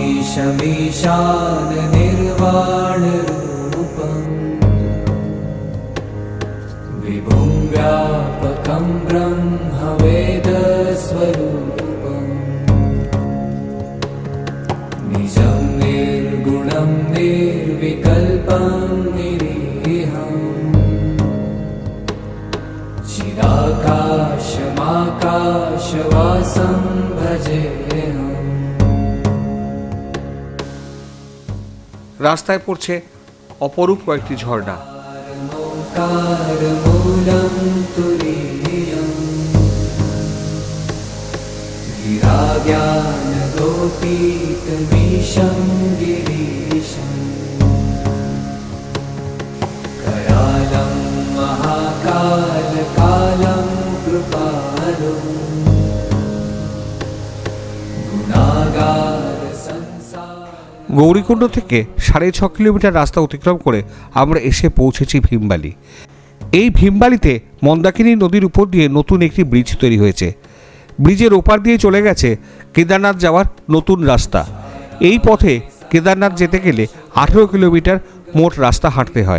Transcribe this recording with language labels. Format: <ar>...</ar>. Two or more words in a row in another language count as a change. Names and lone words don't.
<sa>शमीशाननिर्वाणरूपम् विभुं व्यापकं ब्रह्मवेदस्वरूपम् निजं निर्गुणं निर्विकल्पं निरीहम् चिदाकाशमाकाशवासं भजेऽहम्।</sa> <bn>রাস্তায় পড়ছে অপরূপ কয়েকটি ঝর্ণা।</bn> <sa>कारमूलं तुरीयम् गिराज्ञानगोपीतमीशं गिरीशम् करालं महाकालकालं कृपालु गुणागार संसार।</sa> <bn>গৌরীকুণ্ড থেকে 6.5 কিলোমিটার রাস্তা অতিক্রম করে আমরা এসে পৌঁছেছি ভীমবালি। এই ভীমবালিতে মন্দাকিনী নদীর উপর দিয়ে নতুন একটি ব্রিজ তৈরি হয়েছে। ব্রিজের ওপার দিয়ে চলে গেছে কেদারনাথ যাওয়ার নতুন রাস্তা। এই পথে কেদারনাথ যেতে গেলে 18 কিলোমিটার মোট রাস্তা হাঁটতে হয়।</bn>